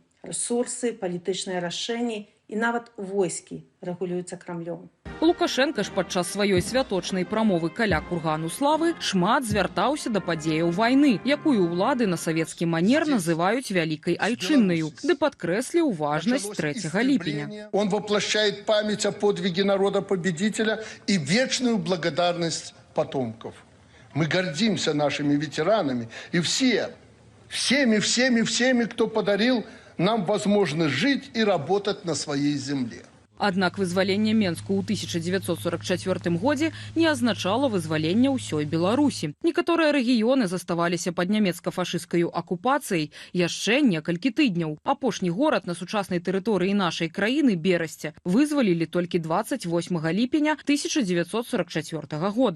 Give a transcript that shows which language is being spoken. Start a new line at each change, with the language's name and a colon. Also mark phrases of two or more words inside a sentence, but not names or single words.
Belarusian: Рэсурсы, палітычныя рашэнні і нават войскі рэгулююцца Крамлём. Лукашенка ж падчас сваёй святочнай прамовы каля кургану славы шмат звяртаўся да падзеяў вайны, якую ўлады на савецкі манер называюць вялікай айчыннаю, ды падкрэсліў важнасць 3 ліпеня.
Russian: Он воплощает память о подвиге народа-победителя и вечную благодарность потомков. Мы гордимся нашими ветеранами и всеми, кто подарил нам возможность жить и работать на своей земле.
Belarusian: Аднак вызваленне Менску ў 1944 годзе не азначала вызвалення ўсёй Беларусі. Некаторыя рэгіёны заставаліся пад нямецка-фашысцкаю акупацыяй яшчэ некалькі тыдняў. Апошні горад на сучаснай тэрыторыі нашай краіны, Берасце, вызвалілі толькі 28 ліпеня 1944 года.